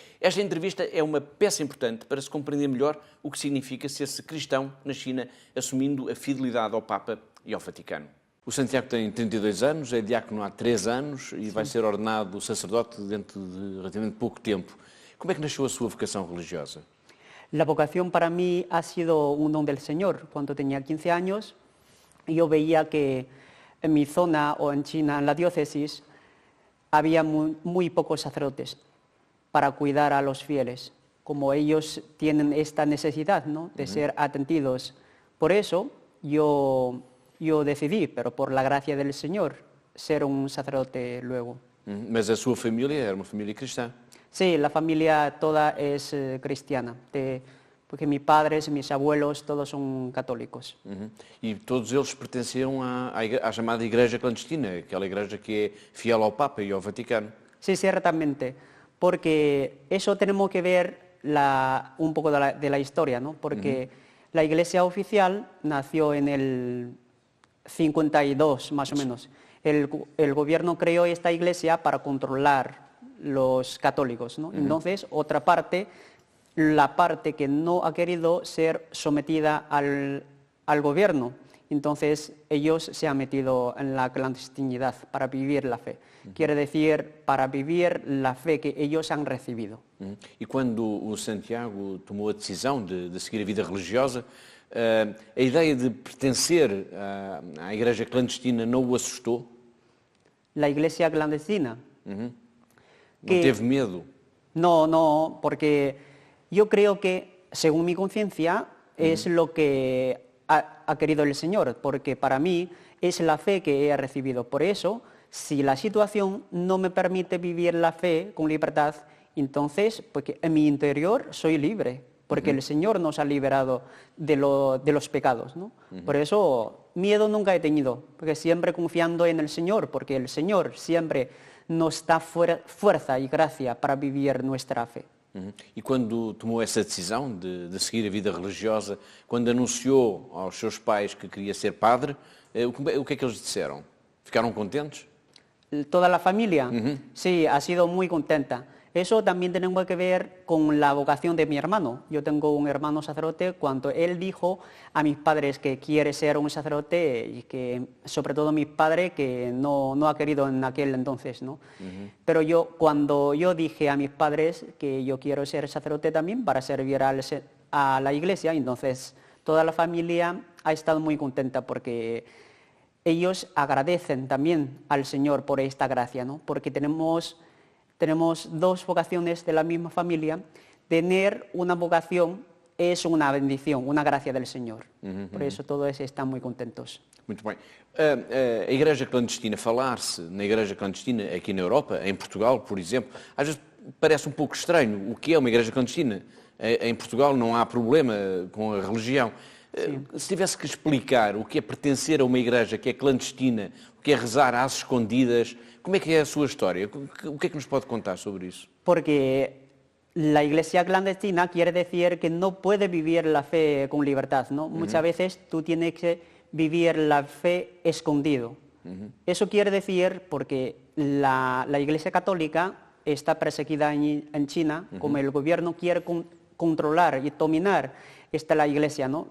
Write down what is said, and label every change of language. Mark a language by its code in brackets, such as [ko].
[pt] Esta entrevista é uma peça importante para se compreender melhor o que significa ser-se cristão na China, assumindo a fidelidade ao Papa e ao Vaticano. O Santiago tem 32 anos, é diácono há 3 anos e vai ser ordenado sacerdote dentro de relativamente pouco tempo. Como é que nasceu a sua vocação religiosa? [es] La vocación para mí ha sido un don del Señor. Cuando tenía 15 años, yo veía que en mi zona o en China, en la diócesis, había muy pocos sacerdotes para cuidar a los fieles, como ellos tienen esta necesidad, ¿no?, de ser atendidos. Por eso yo decidí, pero por la gracia del Señor, ser un sacerdote luego. [pt] Mas a sua família era uma família cristã? [es] Sí, la familia toda es cristiana, porque mis padres, mis abuelos, todos son católicos. [pt] E todos eles pertenciam à chamada Igreja Clandestina, aquela igreja que é fiel ao Papa e ao Vaticano. [es] Sí, ciertamente, porque eso tenemos que ver un poco de la historia, ¿no? Porque la Iglesia oficial nació en el 52, más o menos. El gobierno creó esta iglesia para controlar los católicos, ¿no? Entonces, otra parte, la parte que no ha querido ser sometida al gobierno, entonces ellos se han metido en la clandestinidad para vivir la fe. Quiere decir, para vivir la fe que ellos han recibido. [pt] E quando o Santiago tomou a decisão de seguir a vida religiosa, a ideia de pertencer à Igreja Clandestina não o assustou? [es] La iglesia clandestina. ¿No teve miedo? No, porque yo creo que, según mi conciencia, es lo que ha querido el Señor, porque para mí es la fe que he recibido. Por eso, si la situación no me permite vivir la fe con libertad, entonces, porque en mi interior soy libre, porque el Señor nos ha liberado de los pecados, ¿no? Por eso, miedo nunca he tenido, porque siempre confiando en el Señor, porque el Señor siempre nos da fuerza y gracia para vivir nuestra fe. [pt] E quando tomou essa decisão de seguir a vida religiosa, quando anunciou aos seus pais que queria ser padre, o que é que eles disseram? Ficaram contentes? [es] Toda la familia, sí, ha sido muy contenta. Eso también tenemos que ver con la vocación de mi hermano. Yo tengo un hermano sacerdote. Cuando él dijo a mis padres que quiere ser un sacerdote, y que sobre todo mi padre que no ha querido en aquel entonces, ¿no? Pero cuando yo dije a mis padres que yo quiero ser sacerdote también para servir a la iglesia, entonces toda la familia ha estado muy contenta porque ellos agradecen también al Señor por esta gracia, ¿no? Porque tenemos dos vocaciones de la misma familia, tener una vocación es una bendición, una gracia del Señor. Por eso todos están muy contentos. [pt] Muito bem. A igreja clandestina, falar-se na igreja clandestina aqui na Europa, em Portugal, por exemplo, às vezes parece um pouco estranho. O que é uma igreja clandestina? Em Portugal não há problema com a religião. Se tivesse que explicar o que é pertencer a uma igreja que é clandestina, o que é rezar às escondidas, como é que é a sua história? O que é que nos pode contar sobre isso? [es] Porque la iglesia clandestina quiere decir que no puede vivir la fe con libertad, ¿no? Muchas veces tú tienes que vivir la fe escondido. Eso quiere decir porque la iglesia católica está perseguida en China, como el gobierno quiere controlar y dominar la iglesia, ¿no?